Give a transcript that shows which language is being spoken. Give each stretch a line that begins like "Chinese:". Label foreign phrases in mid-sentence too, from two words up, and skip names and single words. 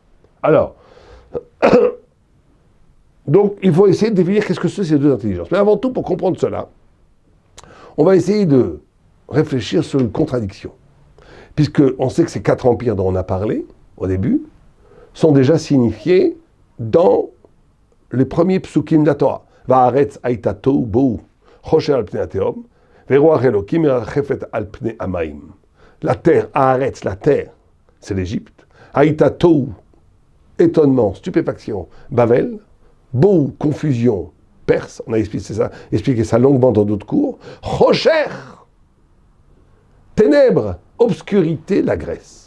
French: Alors, donc il faut essayer de définir qu'est-ce que c'est ces 2 intelligences. Mais avant tout, pour comprendre cela, on va essayer de réfléchir sur une contradiction. Puisqu'on sait que ces 4 empires dont on a parlé, au début, sont déjà signifiés dans les premiers psukim de la Torah.
Hebrew: והארץ היתה תהו בהו, חושך על פני התהום, ורוח אלוהים מרחפת על פני המים.
French: La terre, Haaretz, la terre, c'est l'Égypte.
Hebrew: היתה תהו,
French: étonnement, stupéfaction, Babel. Bohu, confusion, Perse. On a expliqué ça longuement dans d'autres cours. Chosher, ténèbres, obscurité, la Grèce.